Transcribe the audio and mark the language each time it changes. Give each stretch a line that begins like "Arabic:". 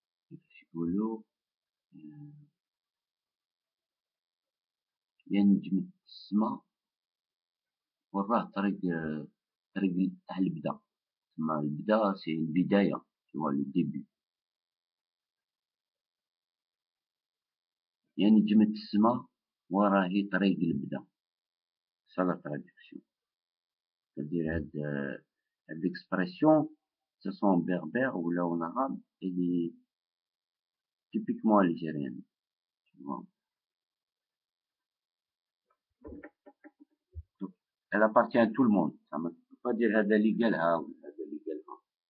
Arabic: كيفاش يقولوا، يا نجمة السما وراه طريق تاع البدا. تسمى البدا سي البداية،
French: tu vois le début.
Arabic: يا نجمة السما وراهي طريق البدا.
French: ça la traduction. c'est-à-dire
Arabic: هاد
French: l'expression ce sont en berbère ou là en arabe, elle est typiquement algérienne, tu vois. Donc, elle appartient à tout le monde. Ça ne veut pas dire
Arabic: هذا اللي قالها
French: ou هذا اللي قالها.